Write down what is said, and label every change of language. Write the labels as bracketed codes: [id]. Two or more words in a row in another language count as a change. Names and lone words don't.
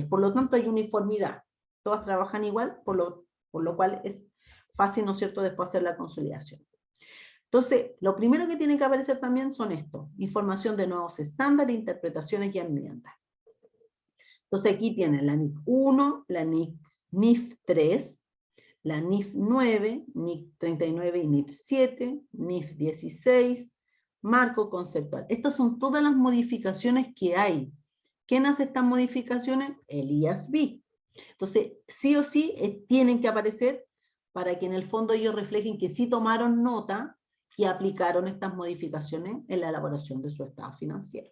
[es] Por lo tanto, hay uniformidad. Todas trabajan igual, por lo cual es fácil, ¿no es cierto?, después hacer la consolidación. Entonces, lo primero que tiene que aparecer también son esto, información de nuevos estándares, interpretaciones y enmiendas. Entonces aquí tienen la NIF 1, la NIF 3, la NIF 9, NIF 39 y NIF 7, NIF 16, marco conceptual. Estas son todas las modificaciones que hay. ¿Quién hace estas modificaciones? El IASB. Entonces, sí o sí, tienen que aparecer para que en el fondo ellos reflejen que sí tomaron nota y aplicaron estas modificaciones en la elaboración de su estado financiero.